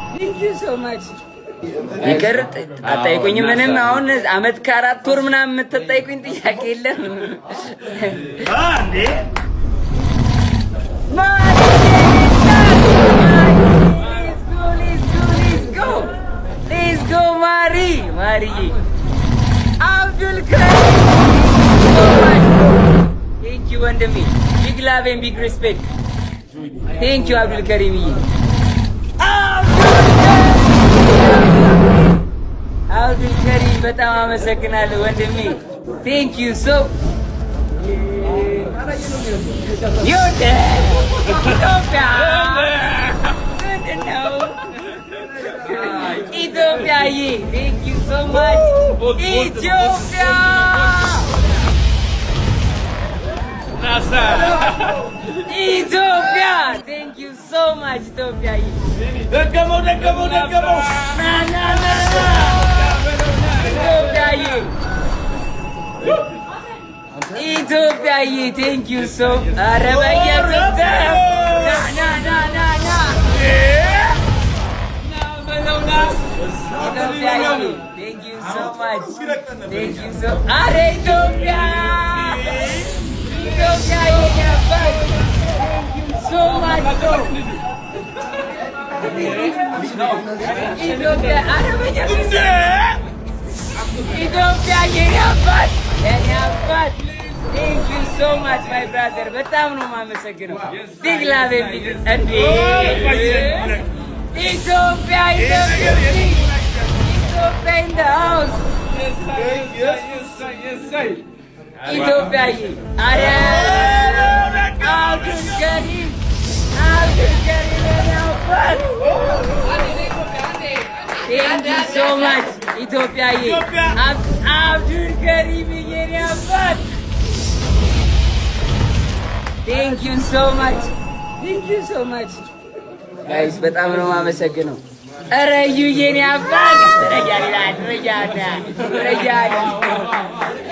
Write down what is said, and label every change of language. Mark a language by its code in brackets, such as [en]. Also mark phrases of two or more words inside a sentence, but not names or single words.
[en] Thank you so much. [am] ይቅር አጠይቁኝ ምንም አሁን አመት ከአራት ወር ምናምን የምትጠይቁኝ ጥያቄ የለም አንዴ [en] Let's go [am] Mari [en] Abdul Karim Thank you ወንድሜ big love and big respect Thank you Abdul Karim [am] Abdul Karim በጣም አመሰግናለሁ ወንድሜ [en] Thank you so Ethiopia Thank you so much Ethiopia Ethiopia Thank you so much Ethiopia [am] ደገመው ና [en] Ethiopia Thank you so Arabaya Thank you so much Thank you so Ethiopia Thank you so much Ethiopia Arabaya Ethiopia Thank you so much my brother [am] በጣም ነው የማመሰግነው [en] big love and Ethiopia in the house Ethiopia Abdul Karim Thank you so much Ethiopia Abdul Karim Thank you so much guys [am] በጣም ነው የማመሰግነው ኧረ እዩ የኔ አባት ረጃ